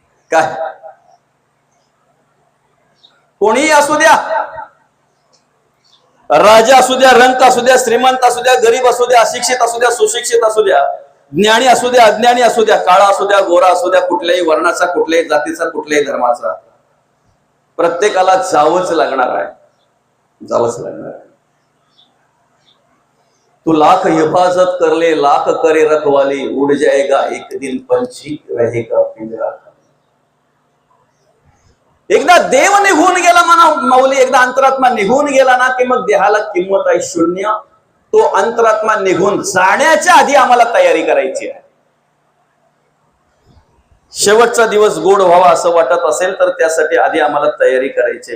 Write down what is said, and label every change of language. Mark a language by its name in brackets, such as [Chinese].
[Marathi] काय कोणीही असू द्या, राजा असू द्या, रंक असू द्या, श्रीमंत असू द्या, गरीब असू द्या, अशिक्षित असू द्या, सुशिक्षित असू द्या, ज्ञानी असू द्या, अज्ञानी असू द्या, काळा असू द्या, गोरा असू द्या, कुठल्याही वर्णाचा, कुठल्याही जातीचा, कुठल्याही धर्माचा, प्रत्येकाला जावंच लागणार आहे. जावंच लागणार आहे. [Hindi] तू लाख हिफाजत कर ले, लाख करे रखवाली, उड़ जाएगा एक दिन पंछी रहेगा पिंजरा. [Marathi] एकदा देव निघून गेला म्हणा माऊली, एकदा अंतरात्मा निघून गेला ना की मग देहाला किंमत आहे शून्य. तो अंतरात्मा निघून जाण्याच्या आधी आम्हाला तयारी करायची आहे. शेवटचा दिवस गोड व्हावा असं वाटत असेल तर त्यासाठी आधी आम्हाला तयारी करायची.